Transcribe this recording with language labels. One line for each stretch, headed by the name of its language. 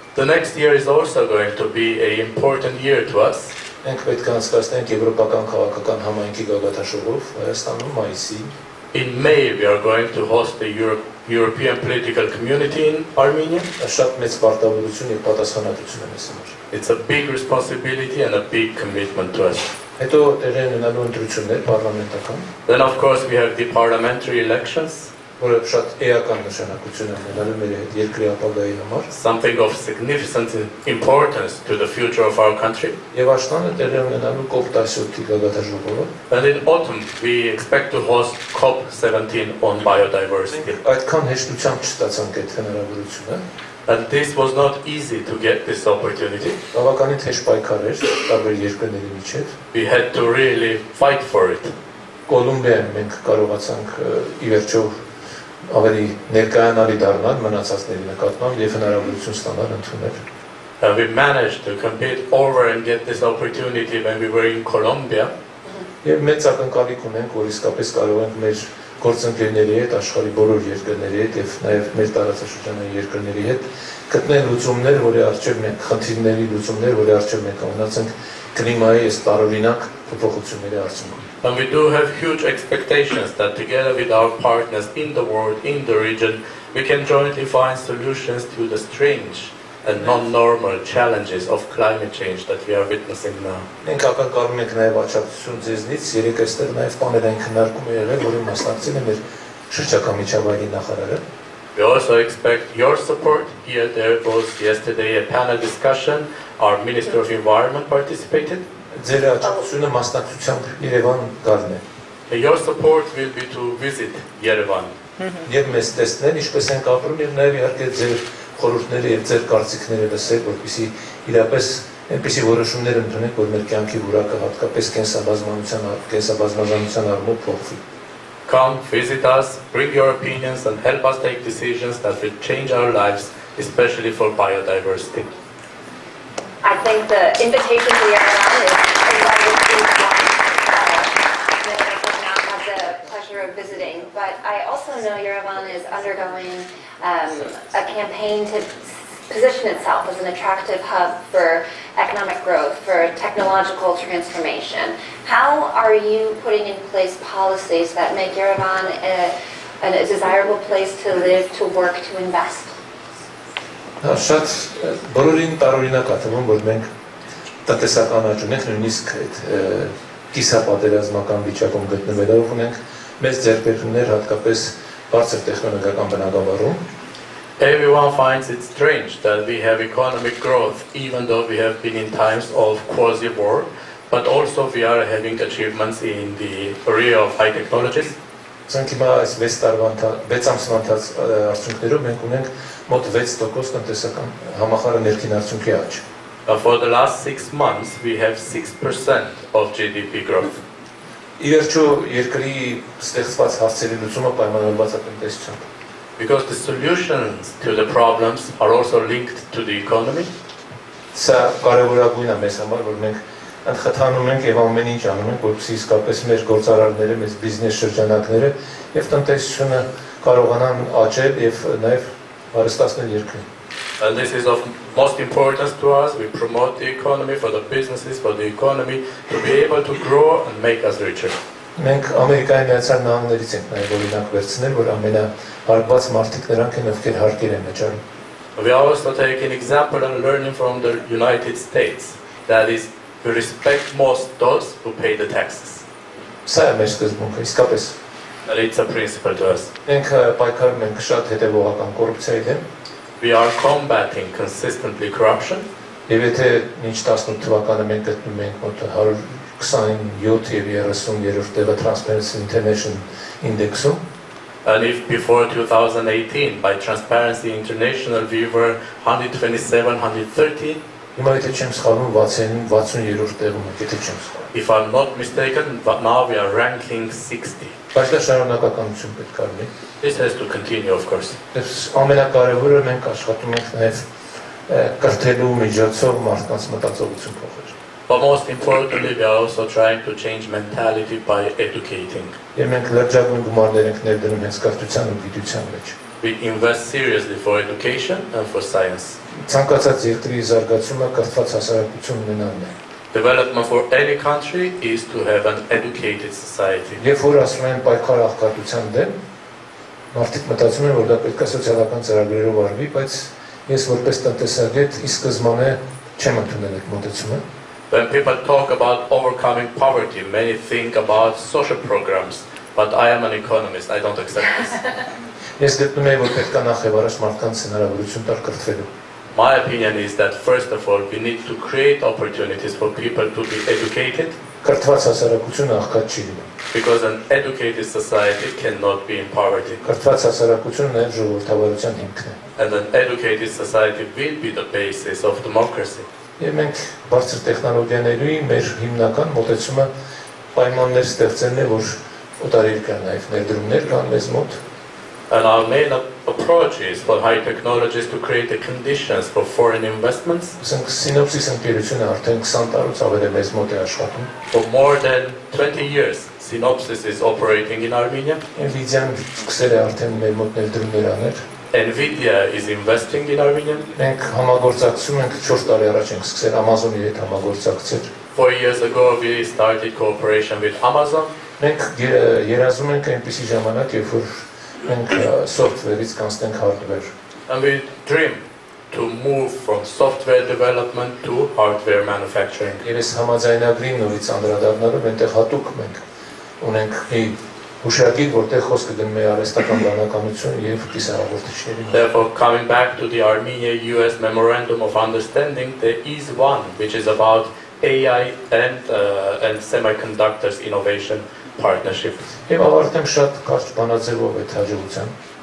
English: The next year is also going to be an important year to us.
Armenian: Մենք պետք է անցկացնենք Եվրոպական քաղաքական համայնքի գագաթաշողով Հայաստանում մայիսի։
English: In May, we are going to host the European political community in Armenia.
Armenian: Շատ մեծ պարտավորություն եւ պատասխանատվություն է մեզ համար։
English: It's a big responsibility and a big commitment to us.
Armenian: Հետո տեղի են ունենալու ընտրություններ պարլամենտական,
English: Then, of course, we have the parliamentary elections,
Armenian: որը շատ էական նշանակություն է ունենալու մեր երկրի ապագայի համար։
English: something of significant importance to the future of our country.
Armenian: Եվ աշտանը տեղի է ունենալու COP17-ի գագաթաժողովը։
English: And in autumn, we expect to host COP17 on biodiversity.
Armenian: Այդքան հեշտությամբ չստացանք այդ հնարավորությունը։
English: And this was not easy to get this opportunity.
Armenian: Բավականին թեժ պայքար էր տարբեր երկրների միջև։
English: We had to really fight for it.
Armenian: Կոլումբիայում մենք կարողացանք ի վերջո ավելի ներկայանալի դառնալ մնացածների նկատմամբ եւ հնարավորություն ստանալ ընդունել։
English: And we managed to compete over and get this opportunity when we were in Colombia.
Armenian: Եվ մեծ ակնկալիք ունենք, որ իսկապես կարող ենք մեր գործընկերների հետ, աշխարհի բոլոր երկրների հետ եւ նաեւ մեր տարածաշրջանային երկրների հետ գտնել լուծումներ, որի առջեւ մենք խնդիրների լուծումներ, որի առջեւ մենք ունեցենք կլիմայի այս տարօրինակ փոփոխությունների արդյունքում։
English: And we do have huge expectations that together with our partners in the world, in the region, we can jointly find solutions to the strange and non-normal challenges of climate change that we are witnessing now.
Armenian: Մենք ակնկալում ենք նաև աջակցություն ձեզնից, երեք այստեղ նաև պանելային քննարկում է եղել, որին մասնակցել է մեր շրջակա միջավայրի նախարարը։
English: We also expect your support. Here there was yesterday a panel discussion. Our Minister of Environment participated.
Armenian: Ձեր աջակցությունը մասնակցությամբ Երևան գալն է։
English: And your support will be to visit Yerevan.
Armenian: Եվ մեզ տեսնել, ինչպես ենք ապրում եւ նաև իհարկե ձեր խորհուրդները եւ ձեր կարծիքները լսել, որպեսզի իրապես այնպիսի որոշումներ ընդունենք, որ մեր կյանքի որակը հատկապես կենսաբազմազանության առումով փոխվի։
English: Come, visit us, bring your opinions and help us take decisions that will change our lives, especially for biodiversity. I think the invitation to Yerevan is invited to many of us now have the pleasure of visiting, but I also know Yerevan is undergoing a campaign to position itself as an attractive hub for economic growth, for technological transformation. How are you putting in place policies that make Yerevan a desirable place to live, to work, to invest?
Armenian: Շատ բոլորին տարօրինակ է թվում, որ մենք տնտեսական աճ ունենք, նույնիսկ այդ կիսապատերազմական վիճակում գտնվելով ունենք մեծ ձեռքբերումներ հատկապես բարձր տեխնոլոգիական բնագավառում։
English: Everyone finds it strange that we have economic growth even though we have been in times of quasi-war, but also we are having achievements in the area of high technologies.
Armenian: Սրանք հիմա այս 6 ամսվա արդյունքներով մենք ունենք մոտ 6% տնտեսական համախառն ներքին արդյունքի աճ։
English: For the last 6 months, we have 6% of GDP growth.
Armenian: Ի վերջո երկրի ստեղծված հարցերի լուծումը պայմանավորված է տնտեսությամբ։
English: Because the solutions to the problems are also linked to the economy.
Armenian: Սա կարևորագույն է մեզ համար, որ մենք ընդխթանում ենք եւ ամեն ինչ անում ենք, որպեսզի իսկապես մեր գործարարները, մեր բիզնես շրջանակները եւ տնտեսությունը կարողանան աճել եւ նաեւ հարստացնել երկրին։
English: And this is of most importance to us. We promote the economy for the businesses, for the economy to be able to grow and make us richer.
Armenian: Մենք Ամերիկայի Միացյալ Նահանգներից ենք նաեւ օրինակ վերցնել, որ ամենահարված մարդիկ նրանք են, ովքեր հարկեր են վճարում։
English: We are also taking example and learning from the United States. That is, we respect most those who pay the taxes.
Armenian: Սա է մեր սկզբունքը, իսկապես։
English: And it's a principle to us.
Armenian: Մենք պայքարում ենք շատ հետևողական կոռուպցիայի դեմ։
English: We are combating consistently corruption.
Armenian: Եվ եթե մինչ 18 թվականը մենք գտնում ենք մոտ 127 եւ 30-րդ տեղը Transparency International Index-ում,
English: And if before 2018 by Transparency International we were 127, 130,
Armenian: հիմա եթե չեմ սխալվում 60-րդ տեղում ենք, եթե չեմ սխալվում։
English: if I'm not mistaken, but now we are ranking 60.
Armenian: Բայց դա շարունակականություն պետք է լինի։
English: This has to continue, of course.
Armenian: Ամենակարևորը մենք աշխատում ենք նաև կրթելու միջոցով մարդկանց մտածողություն փոխել։
English: But most importantly, we are also trying to change mentality by educating.
Armenian: Եվ մենք լրջագույն գումարներ ենք ներդնում հենց կրթության ու գիտության մեջ։
English: We invest seriously for education and for science.
Armenian: Ցանկացած երկրի զարգացումը կրթված հասարակություն ունենալն է։
English: Development for any country is to have an educated society.
Armenian: Եվ որ ասում են պայքար աղքատության դեմ, մարդիկ մտածում են, որ դա պետք է սոցիալական ծրագրերով արվի, բայց ես որպես տնտեսագետ ի սկզբանե չեմ ընդունել այդ մոտեցումը։
English: When people talk about overcoming poverty, many think about social programs, but I am an economist, I don't accept this.
Armenian: Ես գտնում եմ, որ պետք է նախ եւ առաջ մարդկանց հնարավորություն տալ կրթվելու։
English: My opinion is that first of all, we need to create opportunities for people to be educated.
Armenian: Կրթված հասարակությունը աղքատ չի լինում։
English: Because an educated society cannot be in poverty.
Armenian: Կրթված հասարակությունը նաև ժողովրդավարության հիմքն է։
English: And an educated society will be the basis of democracy.
Armenian: Եվ մենք բարձր տեխնոլոգիաների մեր հիմնական մոտեցումը պայմաններ ստեղծելն է, որ օտարերկրյա նաև ներդրումներ կան մեզ մոտ։
English: And our main approach is for high technologies to create the conditions for foreign investments.
Armenian: Synopsis ընկերությունը արդեն 20 տարուց ավել է մեզ մոտ է աշխատում։
English: For more than 20 years, Synopsis is operating in Armenia.
Armenian: Nvidia-ն սկսել է արդեն մեր մոտ ներդրումներ անել։
English: Nvidia is investing in Armenia.
Armenian: Մենք համագործակցում ենք 4 տարի առաջ ենք սկսել Amazon-ի հետ համագործակցել։
English: 4 years ago, we started cooperation with Amazon.
Armenian: Մենք երազում ենք այնպիսի ժամանակ, երբ որ մենք software-ից կանցնենք hardware։
English: And we dream to move from software development to hardware manufacturing.
Armenian: Եվ այս համաձայնագրին նորից անդրադառնալով այնտեղ հատուկ մենք ունենք մի հուշագիր, որտեղ խոսքը գնում է արհեստական բանականություն եւ կիսահաղորդիչների։
English: Therefore, coming back to the Armenia-US Memorandum of Understanding, there is one which is about AI and semiconductors innovation partnership.
Armenian: Եվ ավարտեմ շատ կարճ բանաձևով այդ հաջողության։